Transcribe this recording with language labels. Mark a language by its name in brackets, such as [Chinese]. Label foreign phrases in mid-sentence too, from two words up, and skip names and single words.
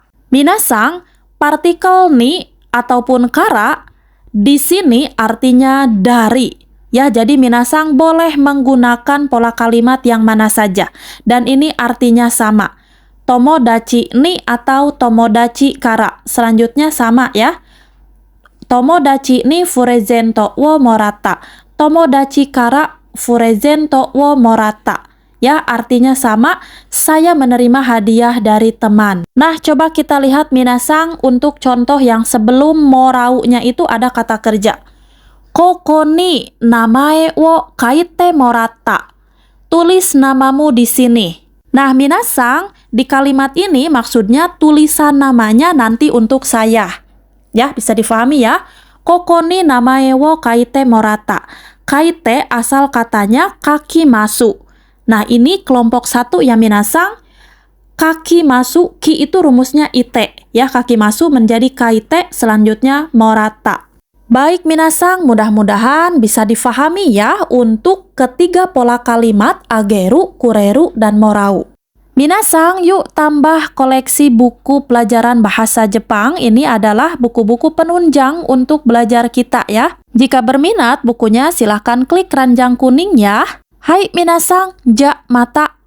[Indonesian] Minasang, partikel ni ataupun kara di sini artinya dari. Ya, jadi minasang boleh menggunakan pola kalimat yang mana saja. Dan ini artinya sama. [Japanese] 友達に atau 友達から. [Indonesian] Selanjutnya sama ya. [Japanese] 友達にプレゼントをもらった. 友達からプレゼントをもらった. [Indonesian] Ya, artinya sama, saya menerima hadiah dari teman. Nah, coba kita lihat minasang untuk contoh yang sebelum moraunya itu ada kata kerja. [Japanese] ここに名前を書いてもらった. [Indonesian] Tulis namamu di sini. Nah, minasang, di kalimat ini maksudnya tulisan namanya nanti untuk saya. Ya, bisa difahami ya. [Japanese] ここに名前を書いてもらった. [Indonesian] Kaite asal katanya kaki masuk. Nah, ini kelompok satu ya minasang. [Japanese] 書きます, [Indonesian] ki itu rumusnya ite. Ya, [Japanese] 書きます [Indonesian] menjadi kaite, selanjutnya moratta. Baik minasang, mudah-mudahan bisa difahami ya untuk ketiga pola kalimat ageru, kureru, dan morau. Minasang, yuk tambah koleksi buku pelajaran bahasa Jepang. Ini adalah buku-buku penunjang untuk belajar kita ya. Jika berminat bukunya, silahkan klik keranjang kuning ya. [Japanese] はい皆さん、じゃまた.